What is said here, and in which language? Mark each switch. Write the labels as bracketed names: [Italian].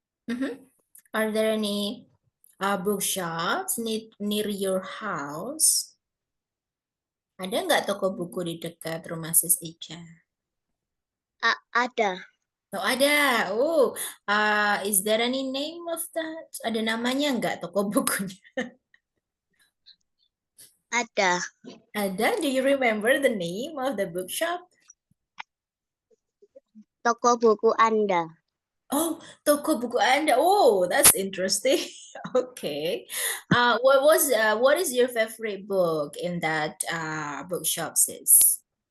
[English] Mhm. Are there any bookshops near your house? [Indonesian] Ada nggak toko buku di dekat rumah Sis Ica? Ada. Oh, ada. [English] Is there any name of that? [Indonesian] Ada namanya nggak toko bukunya? Ada. Ada. [English] Do you remember the name of the bookshop? [Indonesian] Toko buku Anda. [English] Oh, [Indonesian] toko buku Anda. [English] Oh, that's interesting. Okay. What is your favorite book in that bookshop, sis?